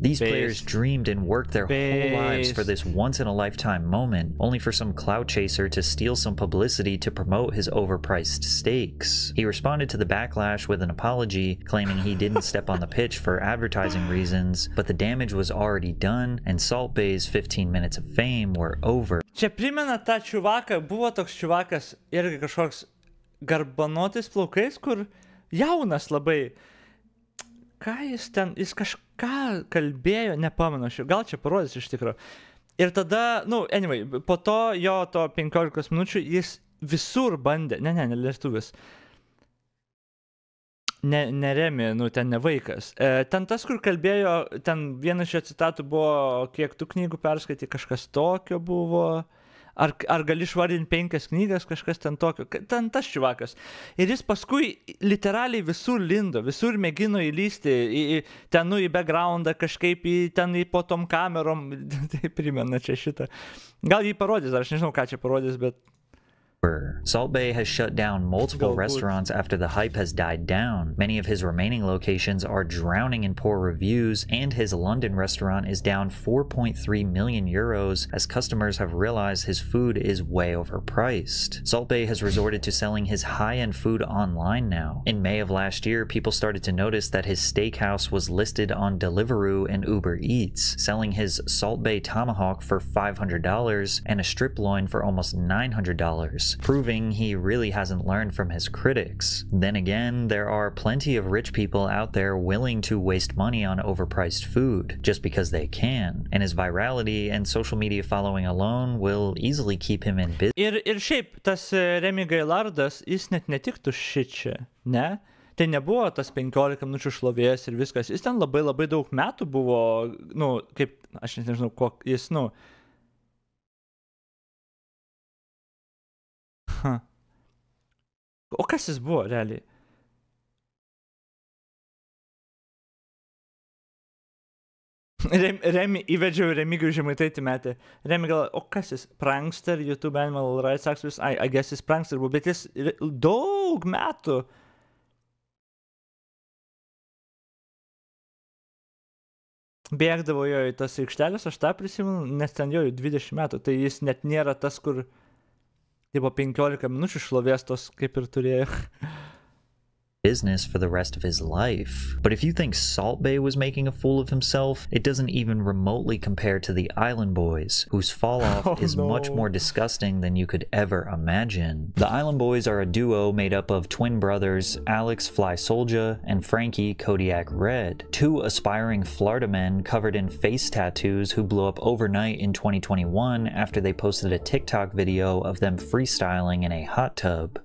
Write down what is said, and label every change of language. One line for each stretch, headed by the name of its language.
English: These players dreamed and worked their whole lives for this once-in-a-lifetime moment, only for some clout chaser to steal some publicity to promote his overpriced steaks. He responded to the backlash with an apology, claiming he didn't step on the pitch for advertising reasons, but the damage was already done, and Salt Bae's 15 minutes of fame were over.
Lithuanian: Čia primena tą čiuvaką, buvo toks čiuvakas irgi kažkoks garbanotis plaukais, kur jaunas labai. Ką jis kažką kalbėjo, nepamenu, gal čia parodys iš tikro. Ir tada, nu, anyway, po to jo to 15 minučių jis visur bandė, ne, lietuvis. Ne Remi, nu, ten ne vaikas. Ten tas, kur kalbėjo, ten vienas iš citatų buvo, kiek tų knygų perskaitė, kažkas tokio buvo. Ar gali išvardinti 5 knygas, kažkas ten tokio. Ten tas čivakas. Ir jis paskui literaliai visur lindo, visur mėgino įlysti, ten, nu, į backgroundą kažkaip, ten po tom kamerom. Tai primena čia šitą. Gal jį parodys, aš nežinau, ką čia parodys, bet...
English: Salt Bae has shut down multiple restaurants after the hype has died down. Many of his remaining locations are drowning in poor reviews, and his London restaurant is down 4.3 million euros as customers have realized his food is way overpriced. Salt Bae has resorted to selling his high-end food online now. In May of last year, people started to notice that his steakhouse was listed on Deliveroo and Uber Eats, selling his Salt Bae tomahawk for $500 and a strip loin for almost $900. Proving he really hasn't learned from his critics. Then again, there are plenty of rich people out there willing to waste money on overpriced food just because they can, and his virality and social media following alone will easily keep him in business.
Lithuanian: Ir šiaip, tas Remi Gailardas, jis net netiktų šičia, ne? Tai nebuvo tas 15 minučių šlovės ir viskas. Jis ten labai daug metų buvo, nu, kaip, aš nežinau, jis, nu, O kas jis buvo, realiai? Įvedžiau Remigijų Žemaitaitį metę. Remi gal, o kas jis?
English: Prankster, YouTube Animal Rights Activist, I guess
Lithuanian: jis prankster buvo, bet jis daug metų. Bėgdavo jo į tas aikštelės, aš tą prisimenu, nes ten jo 20 metų, tai jis net nėra tas, kur... Tipo 15 minučių šlovės tos kaip ir turėjo.
English: Business for the rest of his life. But if you think Salt Bae was making a fool of himself, it doesn't even remotely compare to the Island Boys, whose fall-off is much more disgusting than you could ever imagine. The Island Boys are a duo made up of twin brothers Alex Fly Soldier and Frankie Kodiak Red, two aspiring Florida men covered in face tattoos who blew up overnight in 2021 after they posted a TikTok video of them freestyling in a hot tub.